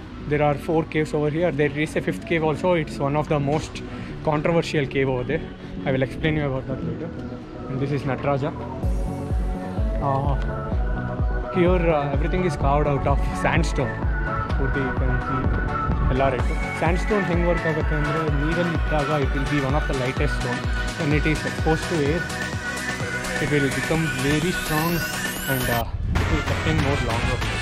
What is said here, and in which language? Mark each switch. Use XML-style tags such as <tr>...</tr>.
<en>There are 4 caves over here. There is a 5th cave also. It's one of the most controversial cave over there. I will explain you about that later. And this is Nataraja. Here everything is carved out of sandstone. Purti you can see</en> <kn>ಎಲ್ಲ right. ಸ್ಯಾಂಡ್ಸ್ಟೋನ್ ಹೆಂಗೆ work ಆಗುತ್ತೆ ಅಂದರೆ ನೀರಲ್ಲಿ ಇಟ್ಟಾಗ</kn> <en>It will be one of the lightest stone. when it is exposed to air it will become very strong and it will sustain more longer.</en>